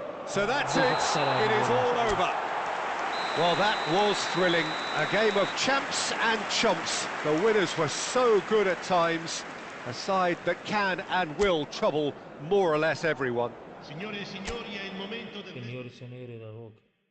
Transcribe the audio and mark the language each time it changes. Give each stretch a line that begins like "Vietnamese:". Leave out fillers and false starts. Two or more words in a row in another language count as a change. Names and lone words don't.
English: So that's it. It is all over. Well, that was thrilling. A game of champs and chumps. The winners were so good at times. A side that can and will trouble more or less everyone.
Italian: Signore e signori, è il momento del... Signori e signori da poco.